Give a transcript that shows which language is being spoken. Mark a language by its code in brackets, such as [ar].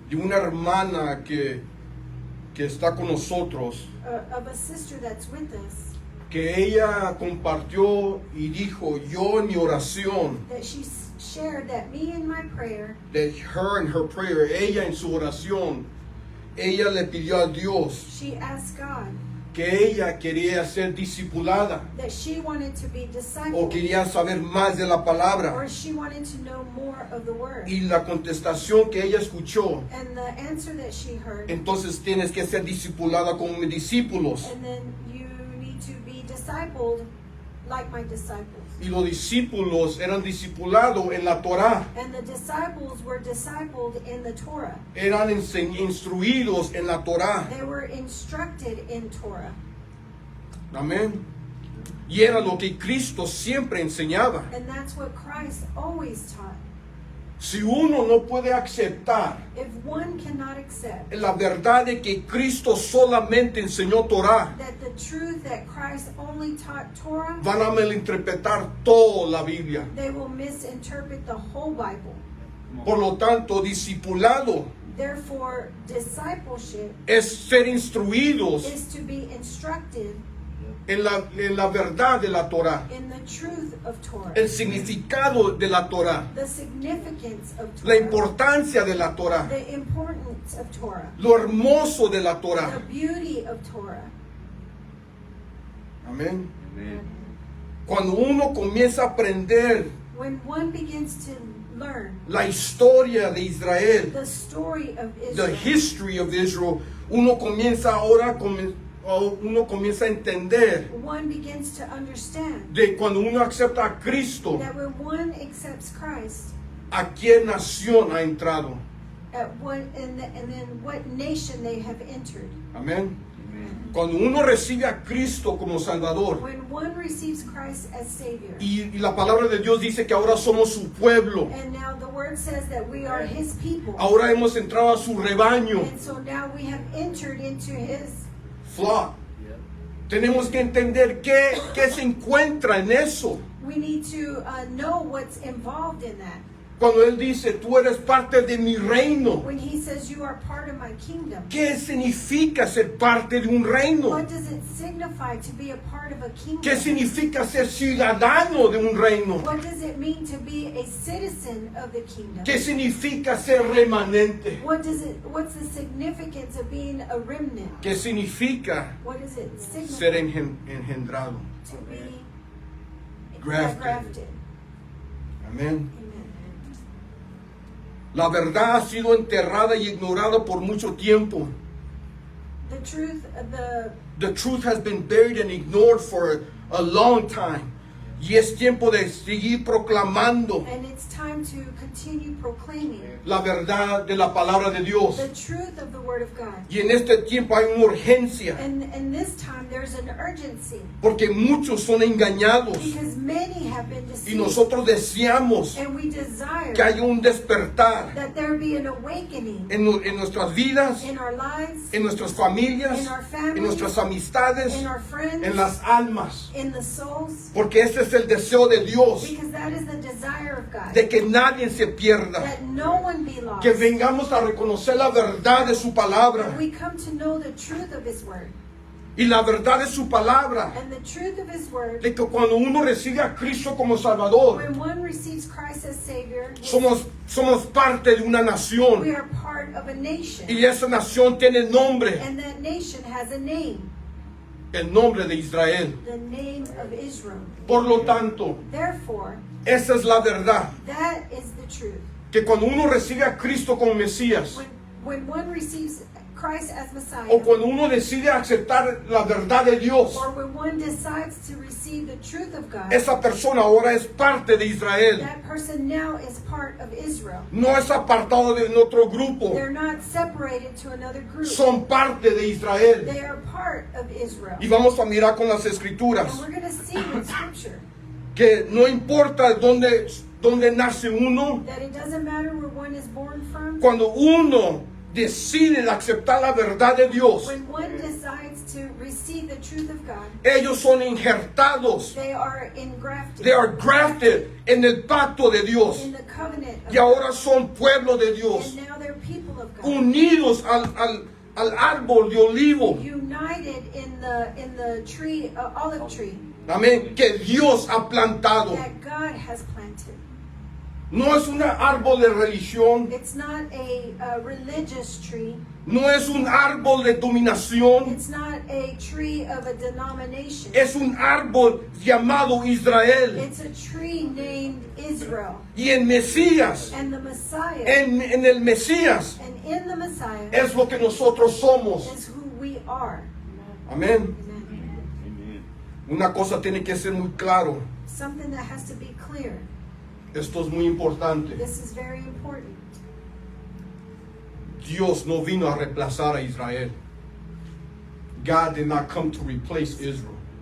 [es] de una hermana que está con nosotros, [en] of a sister that's with us, [es] que ella compartió y dijo, yo en mi oración, [en] that she shared that me in my prayer, that her in her prayer, [es] ella en su oración, ella le pidió a Dios [en] she asked God [es] que ella quería ser discipulada [en] that she wanted to be [es] o [en] discipled, [es] quería saber más de la palabra. [en] or she wanted to know more of the word. [es] Y la contestación que ella escuchó, [en] And the answer that she heard, [es] entonces tienes que ser discipulada como mis discípulos. [en] and then you need to be discipled like my disciples. [es] Y los discípulos eran discipulados en la Torá, [en] And the disciples were discipled in the Torah. [es] eran instruidos en la Torá. [en] They were instructed in Torah. [es] Amén. Y era lo que Cristo siempre enseñaba. [en] And that's what Christ always taught. [es] Si uno no puede aceptar [en] If one cannot accept [es] la verdad de que Cristo solamente enseñó Torá, [en] that the truth that Christ only taught Torah, [es] van a malinterpretar toda la Biblia. [en] they will misinterpret the whole Bible. [es] Por lo tanto, discipulado [en] Therefore, discipleship [es] es ser instruidos [en] is to be instructed [es] en la verdad de la Torá, [en] in the truth of Torah, [es] el significado de la Torá, [en] the significance of [es] la [en] Torah, [es] importancia de la Torá, [en] the importance of Torah, [es] lo hermoso de la [en] the [es] Torá. [en] beauty of Torah. [es] Amén. [en] Amen. [es] Cuando uno comienza a aprender [en] When one begins to learn [es] la historia de Israel, [en] the story of the Israel, history of Israel, [es] uno comienza a entender [en] one begins to understand [es] de cuando uno acepta a Cristo, [en] that when one accepts Christ, [es] a qué nación ha entrado. [en] at what and then what nation they have entered. [es] Amén. [en] Amen. [es] Cuando uno recibe a Cristo como Salvador, [en] When one receives Christ as Savior, [es] y la palabra de Dios dice que ahora somos su pueblo, [en] and now the Word says that we are His people, [es] ahora hemos entrado a su rebaño, [en] and so now we have entered into His flock. Yep. [es] Tenemos que entender qué se encuentra en eso. [en] We need to know what's involved in that. [es] Cuando Él dice, tú eres parte de mi reino, [en] When He says you are part of my kingdom, [es] ¿qué significa ser parte de un reino? [en] what does it signify to be a part of a [es] ¿Qué [en] kingdom? [es] significa ser ciudadano de un reino? [en] What does it mean to be a citizen of the kingdom? [es] ¿Qué significa ser remanente? [en] What's the significance of being a remnant? [es] ¿Qué significa [en] What does it [es] ser [en] signify [es] engendrado? [en] to be Grafted. grafted? [es] Amén. [en] Amen. [es] La verdad ha sido enterrada y ignorada por mucho tiempo. [en] The truth, The truth has been buried and ignored for a long time. [es] Y es tiempo de seguir proclamando [en] and it's time to continue proclaiming [es] la verdad de la palabra de Dios. [en] the truth of the Word of God. [es] Y en este tiempo hay una urgencia, [en] And this time there's an urgency [es] porque muchos son engañados. [en] because many have been [es] Y [en] deceived, [es] nosotros deseamos [en] and we desire [es] que haya un despertar [en] that there be an awakening [es] en nuestras vidas, [en] in our lives, [es] en nuestras familias, [en] in our families, [es] en nuestras amistades, [en] in our friends, [es] en las almas. [en] in the souls, [es] Porque ese es el deseo de Dios, [en] because that is the desire of God, [es] de que nadie se pierda, [en] that no one be lost, [es] que vengamos a reconocer la verdad de su palabra. [en] that we come to know the truth of His Word. [es] Y la verdad de su palabra, [en] And the truth of His Word, [es] de que cuando uno recibe a Cristo como Salvador, [en] when one receives Christ as Savior, [es] somos parte de una [en] we [es] nación. [en] are part of a nation. [es] Y esa nación tiene nombre, [en] And that nation has a name, [es] el nombre de Israel. [en] the name of Israel. [es] Por lo tanto, [en] Therefore, [es] esa es la verdad, [en] that is the truth. [es] que cuando uno recibe a Cristo como Mesías, [en] When one receives Christ as Messiah, [es] o cuando uno decide aceptar la verdad de Dios, [en] or when one decides to receive the truth of God, [es] esa persona ahora es parte de Israel. [en] that person now is part of Israel. [es] No es apartado de otro grupo, [en] They're not separated to another group. [es] son parte de Israel. [en] They are part of Israel. [es] Y vamos a mirar con las escrituras [en] And we're going to see in Scripture [es] que no importa dónde nace uno, [en] that it doesn't matter where one is born from. [es] cuando uno decide aceptar la verdad de Dios, [en] When one decides to receive the truth of God, [es] ellos son injertados, [en] they are engrafted they are grafted [es] en el pacto de Dios, [en] in the covenant of [es] y ahora son pueblo de Dios, [en] and now they're people of God, [es] unidos al árbol de olivo, [en] united in the tree, olive tree, [es] amén, que Dios ha plantado. [en] that God has planted. [es] No es un árbol de religión. [en] It's not a religious tree. [es] No es un árbol de dominación. [en] It's not a tree of a denomination. [es] Es un árbol llamado Israel. [en] It's a tree named Israel. [es] Y en Mesías, [en] And the Messiah, [es] en el Mesías, [en] and in the Messiah [es] es lo que nosotros somos. [en] is who we are. [es] Amén. [en] Amen. [es] Una cosa tiene que ser muy claro. [en] Something that has to be clear. [es] Esto es muy importante. [en] This is very important. [es] Dios no vino a reemplazar a Israel. [en] God did not come to replace Israel.